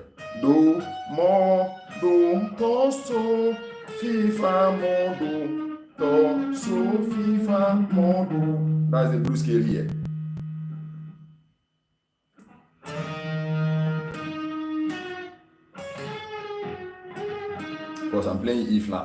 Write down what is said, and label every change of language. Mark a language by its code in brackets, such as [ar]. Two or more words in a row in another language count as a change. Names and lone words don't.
[en] Do, mo, do, to, so, fi, fa, mo, do. To, so, fi, fa, mo, do. That's the blues scale here. Because I'm playing E flat.